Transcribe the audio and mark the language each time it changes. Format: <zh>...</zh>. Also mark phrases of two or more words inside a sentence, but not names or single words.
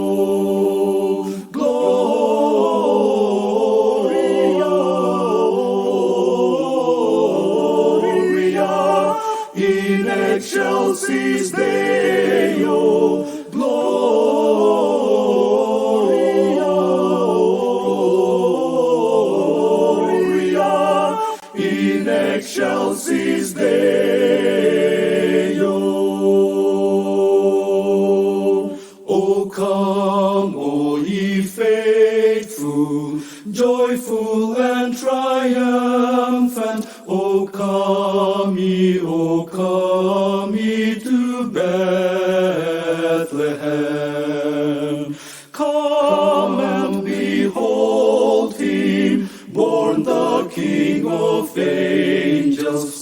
<la>Gloria, in excelsis Deo. Gloria, in excelsis Deo.</la> <en>O come, O ye faithful, joyful and triumphant. triumphant. O come ye to Bethlehem. Come and behold him, born the King of angels.</en>